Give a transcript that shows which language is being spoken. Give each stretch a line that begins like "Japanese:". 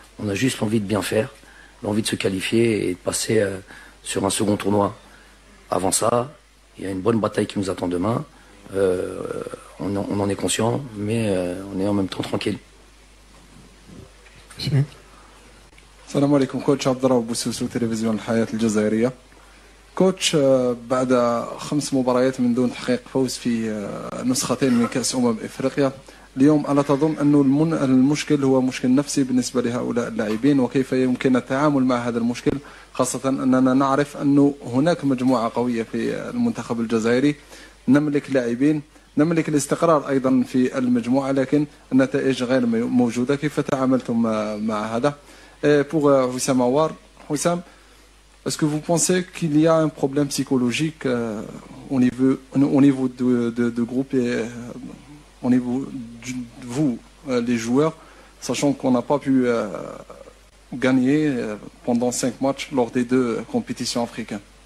French: On a juste envie de bien faire, l'envie de se qualifier et de passer sur un second tournoi. Avant ça, il y a une bonne bataille qui nous attend demain. On en est conscient, mais on est en même temps tranquille.
Arabic: السلام عليكم كوتش عبد الله بوسوسو تلفزيون الحياة الجزائرية. كوتش بعد 5 مباريات من دون تحقيق فوز في نسختين من كأس إفريقيا، اليوم ألا تظن أن المشكل هو مشكل نفسي بالنسبة لهؤلاء اللاعبين، وكيف يمكن التعامل مع هذا المشكل، خاصة أننا نعرف أن هناك مجموعة قوية في المنتخب الجزائري، نملك لاعبين، نملك الاستقرار أيضا في المجموعة، لكن النتائج غير موجودة. كيف تعاملتم مع هذا؟
French: Pour Wissam Aouar, Wissam, est-ce que vous pensez qu'il y a un problème psychologique au niveau de groupe et au niveau de vous, les joueurs, sachant qu'on n'a pas pu gagner pendant 5 matchs lors des 2 compétitions africaines?